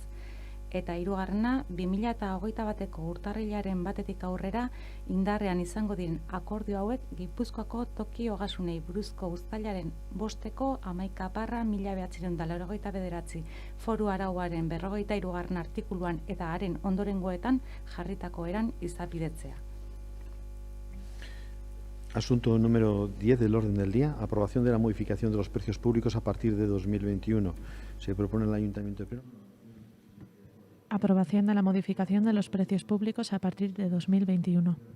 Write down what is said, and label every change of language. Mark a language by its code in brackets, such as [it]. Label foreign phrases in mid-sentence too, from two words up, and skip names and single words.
[eu] Eta hirugarrena, 2021-eko urtarrilaren 1-etik aurrera indarrean izango diren akordio hauek Gipuzkoako toki ogasunei buruzko uztailaren 5-eko 11/1989 foru arauaren 43. artikuluan eta haren ondorengoetan jarritako eran izapidetzea. [es] Asunto número 10 del orden del día, aprobación de la modificación de los precios públicos a partir de 2021. Se propone el Ayuntamiento de Perú. Aprobación de la modificación de los precios públicos a partir de 2021.